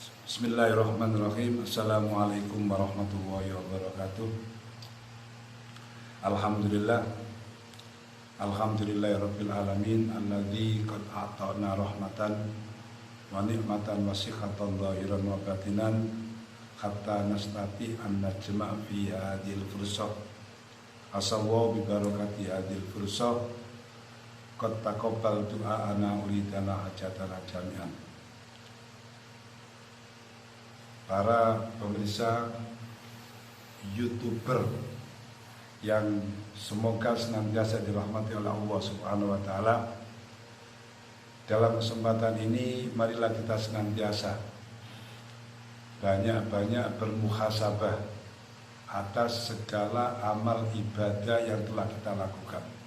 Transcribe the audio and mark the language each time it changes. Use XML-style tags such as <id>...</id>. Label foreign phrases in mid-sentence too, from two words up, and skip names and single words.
<ar>بسم الله الرحمن الرحيم. السلام عليكم ورحمة الله وبركاته. الحمد لله. الحمد لله رب العالمين الذي قد أعطانا رحمة ونعمة واسعة ظاهرا وباطنا حتى نستطيع أن نجتمع في هذه الفرصة. عسى الله ببركة هذه الفرصة قد تقبل دعاءنا أرادنا حاجاتنا جميعا.</ar> <id>Para pemirsa YouTuber yang semoga senantiasa dirahmati oleh Allah</id> <ar>سبحانه وتعالى.</ar> <id>Dalam kesempatan ini marilah kita senantiasa banyak-banyak bermuhasabah atas segala amal ibadah yang telah kita lakukan.</id>